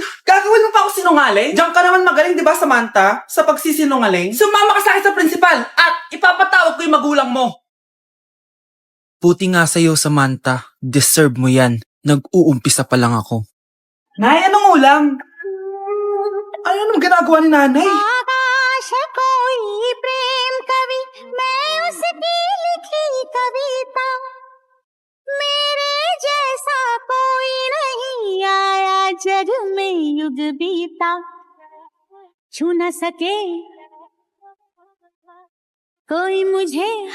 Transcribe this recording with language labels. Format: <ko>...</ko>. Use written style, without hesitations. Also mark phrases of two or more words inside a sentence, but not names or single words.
<tl>Gagawin mo pa ako sinungaling? Diyan ka naman magaling, di ba, Samantha? Sa pagsisinungaling? Sumama ka sa akin sa principal at ipapatawag ko yung magulang mo. Buti nga sa'yo, Samantha. Deserve mo yan. Nag-uumpisa pa lang ako. Nay, anong ulam? Anong ginagawa ni nanay?</tl> <hi>आकाश कोई प्रेम कवि मैं उसकी लिखी कविता मेरे जैसा कोई नहीं आया जग में युग बीता छू न सके कोई मुझे</hi>